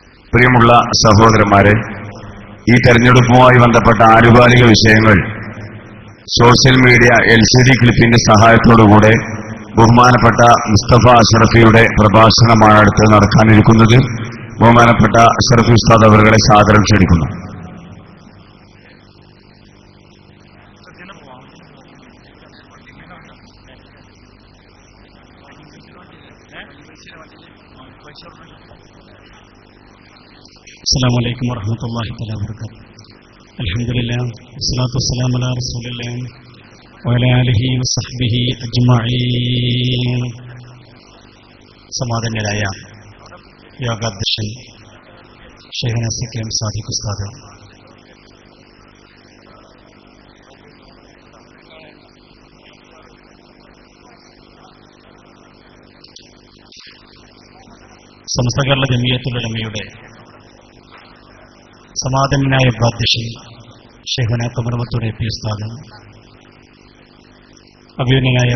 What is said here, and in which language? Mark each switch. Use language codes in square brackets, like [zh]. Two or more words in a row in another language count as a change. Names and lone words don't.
[ml] പ്രിയമുള്ള സഹോദരന്മാരെ, ഈ തെരഞ്ഞെടുപ്പുമായി ബന്ധപ്പെട്ട ആനുകാലിക വിഷയങ്ങൾ [en] social media [ml] LCD ക്ലിപ്പിന്റെ സഹായത്തോടുകൂടെ ബഹുമാനപ്പെട്ട മുസ്തഫ അഷ്റഫിയുടെ പ്രഭാഷണമാണ് അടുത്ത് നടക്കാനിരിക്കുന്നത്. ബഹുമാനപ്പെട്ട അഷ്റഫി ഉസ്താദ് അവരുടെ സാദരം ക്ഷണിക്കുന്നു. [ar] السلام عليكم ورحمة الله تعالى وبركاته. الحمد لله والصلاة والسلام على رسول الله وعلى آله وصحبه أجمعين. [ml] സമാധാനരായ യോഗാധ്യക്ഷൻ ഷെയ്ഖ് നസീം സാദിഖ് ഉസ്താദ്, സമസ്ത കേരള ജമിയത്തുൽ ഉലമയുടെ സമാധാനായ ഉപാധ്യക്ഷൻ ഷെയ്ഖുന കമറുമത്തൂർ AP ഉസ്താദ്, അഭിമന്യനായ